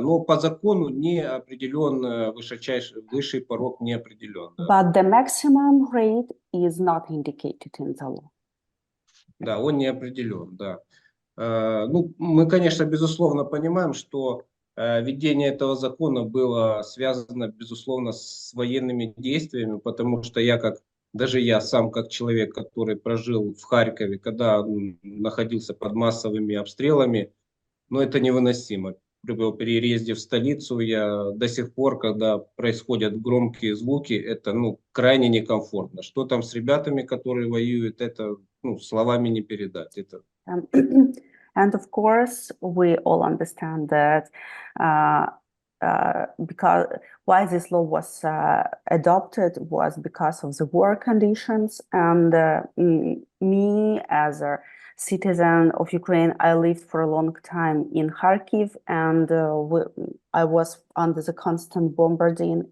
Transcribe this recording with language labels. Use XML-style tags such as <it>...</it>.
<ru>Но по закону не определен высший порог не определен. Да.</ru> <en>But the maximum rate is not indicated in the law.</en> <ru>Да, он не определен, да. Ну, мы, конечно, безусловно понимаем, что введение этого закона было связано, безусловно, с военными действиями, потому что даже я сам, как человек, который прожил в Харькове, когда находился под массовыми обстрелами, но это невыносимо. При переезде в столицу я до сих пор, когда происходят громкие звуки, это крайне некомфортно. Что там с ребятами, которые воюют, это словами не передать. Это...</ru> <en>And of course, we all understand that uh, because why this law was adopted was because of the war conditions. And me, as a citizen of Ukraine, I lived for a long time in Kharkiv, and I was under the constant bombarding.</en>